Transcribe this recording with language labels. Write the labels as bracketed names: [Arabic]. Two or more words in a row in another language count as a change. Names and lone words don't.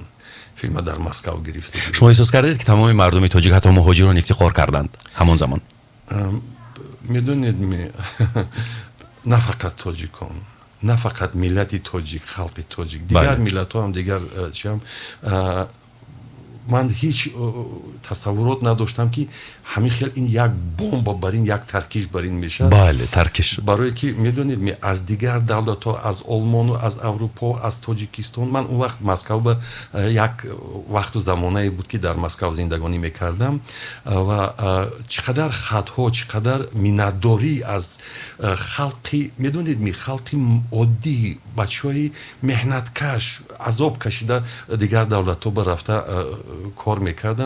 [Persian] فیلم در مسکو گرفته. شما احساس کردید که تمام مردم تاجیک حتی مهاجران افتخار کردند همون زمان؟ میدونید نه فقط تاجیکان نه فقط ملت تاجیک خلق تاجیک دیگر ملت ها هم دیگر [Tajik] ман ҳеҷ тасаввурот надоштам ки ҳамин хел ин як бомба бар ин як таркиш бар ин мешавад. бале таркиш шуд. барое ки медонед аз дигар давлатҳо, аз олмону, аз аврупо, аз тоҷикистон, ман он вақт Москав ба як вақту замонае буд ки дар Москав зиндагонӣ мекардам ва чӣ қадар хатҳо, чӣ қадар миннатдорӣ аз халқи, медонед халқи оддӣ, бачаҳои меҳнаткаш, азоб кашида дигар давлатҳо ба рафта кор мекарданд.